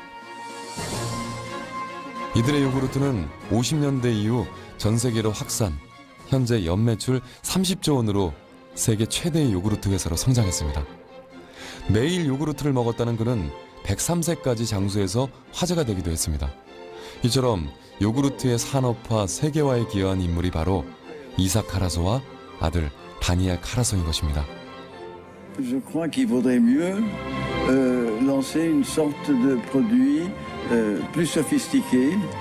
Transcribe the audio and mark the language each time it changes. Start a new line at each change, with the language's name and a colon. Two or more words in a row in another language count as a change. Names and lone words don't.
Korean: 이들의 요구르트는 50년대 이후 전 세계로 확산, 현재 연매출 30조 원으로 세계 최대의 요구르트 회사로 성장했습니다. 매일 요구르트를 먹었다는 그는 103세까지 장수해서 화제가 되기도 했습니다. 이처럼 요구르트의 산업화 세계화에 기여한 인물이 바로 이삭 카라소와 아들 다니엘 카라소인 것입니다.
French: Je crois qu'il vaudrait mieux lancer une sorte de produit plus sophistiqué.